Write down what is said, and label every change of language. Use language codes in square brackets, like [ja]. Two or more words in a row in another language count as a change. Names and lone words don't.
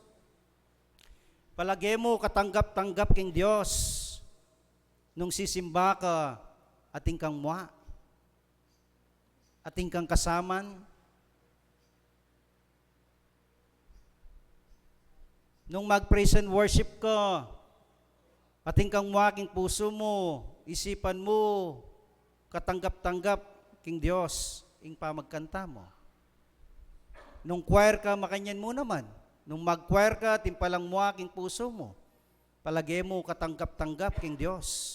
[pam] Palagi mo katanggap-tanggap king Dios nung sisimba ka ating kang mua, ating kang kasaman. Nung mag- [en] praise and worship [pam] ka, ating kang mua king puso mo, isipan mo, katanggap-tanggap king Dios ing pamagkanta mo. Nung choir ka, makanyan mo naman. Nung mag-choir ka, timpalang mo aking puso mo. Palagi mo katanggap-tanggap king Diyos.